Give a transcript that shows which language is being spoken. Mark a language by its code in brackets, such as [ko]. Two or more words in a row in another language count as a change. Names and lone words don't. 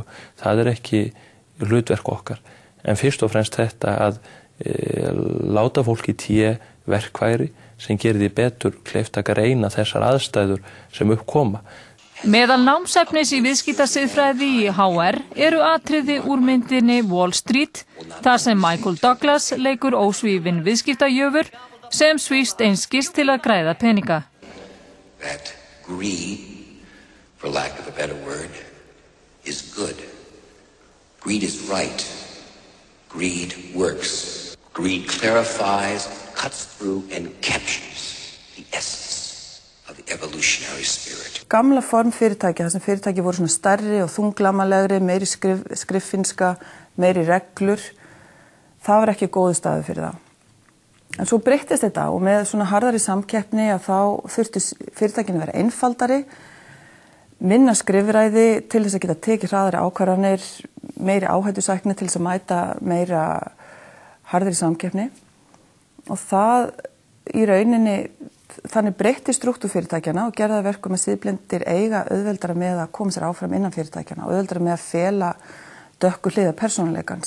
[is] Það ekki hlutverk okkar. En fyrst og fremst þetta að láta fólki té verkfæri sem gerir því betur kleift að greina þessar aðstæður sem uppkoma. Meðal námsefnis í viðskiptasiðfræði í HR eru atriði úr myndinni Wall Street, þar sem Michael Douglas leikur ósvífinn viðskiptajöfur sem svífst einskis til að græða peninga. [en] That greed, for lack of a better word, is good. Greed is right. Greed works. Greed clarifies, cuts through, and captures the essence of the evolutionary spirit. [is] Gamla form fyrirtæki, þar sem fyrirtæki voru svona stærri og þunglamalegri, meiri skriffinska, meiri reglur, það var ekki góðu staður fyrir það. En svo breyttist þetta og með svona harðari samkeppni að þá þurfti fyrirtækinu vera einfaldari, minna skrifræði til þess að geta tekið hraðari ákvarðanir, meiri áhættusækni til þess að mæta meira harðari samkeppni og það í rauninni þannig breytti strúktúr fyrirtækjana og gerði það verkum að siðblindir eiga auðveldara með að koma sér áfram innan fyrirtækjana og auðveldara með að fela dökku hliðar persónuleikans.